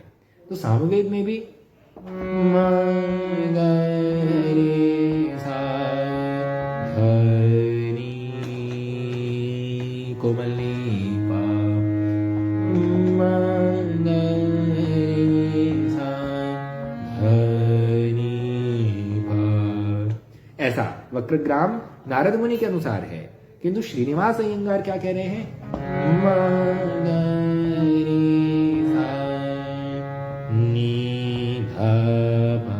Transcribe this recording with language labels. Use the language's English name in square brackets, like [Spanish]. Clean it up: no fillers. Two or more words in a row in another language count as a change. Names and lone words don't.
[Hindi] तो सामवेद में भी म ग रे सा धनि कोमल नी पा, म ग रे सा धनि पा। ऐसा वक्रग्राम नारद मुनि के अनुसार है, किंतु श्रीनिवास अय्यंगार क्या कह रहे हैं? म ग रे सा नी ध पा।